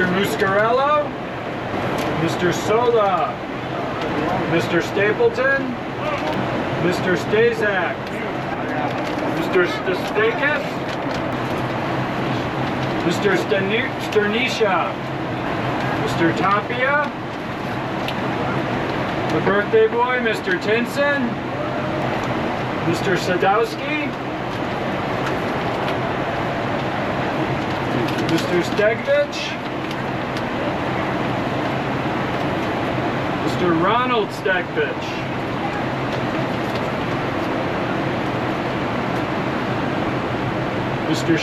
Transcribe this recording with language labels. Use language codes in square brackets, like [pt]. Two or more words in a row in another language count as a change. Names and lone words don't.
[en] Muscarello, Mr. Sola, Mr. Stapleton, Mr. Stazak, Mr. Stastakis, Mr. Sternisha, Mr. Tapia, the birthday boy, Mr. Tinson, Mr. Sadowski, Mr. Stegvich, Mr. Ronald Stegvich, Mr.